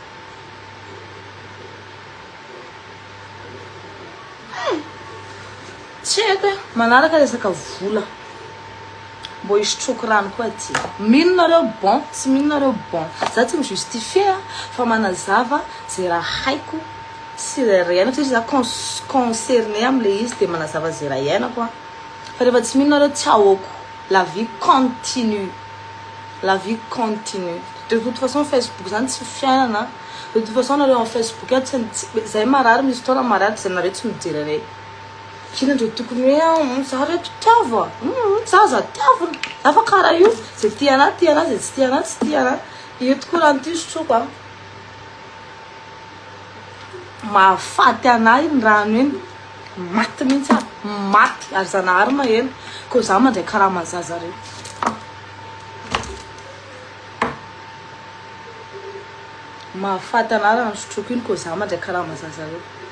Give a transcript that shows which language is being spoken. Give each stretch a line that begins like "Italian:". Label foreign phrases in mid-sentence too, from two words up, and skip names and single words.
Malagasy: tsy haiko e manaraka resaka vola mbo hisotroky rano koa ty minonareo bon tsy minonareo bon za tsy mijustifie fa manazava zay raha haiko sy raha ianako satria za concerné am'le izy de manazava zay raha ianako fa rehefa tsy minonareo tsy aoko
French: la vie continue de toute façon
Malagasy: Facebook zany tsy fiainana
French: de toute façon
Malagasy: nareo en Facebook zay marary misy fotoana marary zay nareo tsy mijery rey kina ndreo tokony hoe za reto tiavo za tiavo za fa karaha io zay tiana zay tsy tiana io tokoa raha ty sotroko mahafaty anahy ny rano eny maty mihitsy maty ary zanahary maheno ko za mandray karaha mazaza reo mahafaty anahy raha sotroko iny ko za mandray karaha mazaza reo